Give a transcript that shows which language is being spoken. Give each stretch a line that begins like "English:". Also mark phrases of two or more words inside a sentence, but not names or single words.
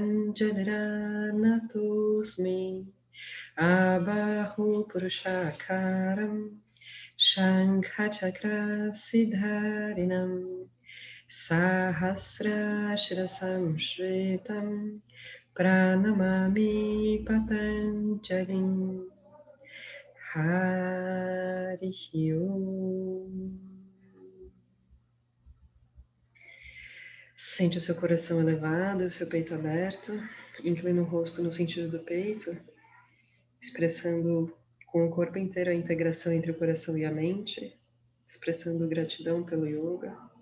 Sanskrit: प्राञ्जलिरानतोऽस्मि आबाहु पुरुषाकारं शङ्ख-चक्र सिद्धारिणं सहस्र शिरसं श्वेतं प्रणमामि पतञ्जलिं हरिः ॐ.
Portuguese: Sente o seu coração elevado, o seu peito aberto. Inclina o rosto no sentido do peito, expressando com o corpo inteiro a integração entre o coração e a mente, expressando gratidão pelo yoga.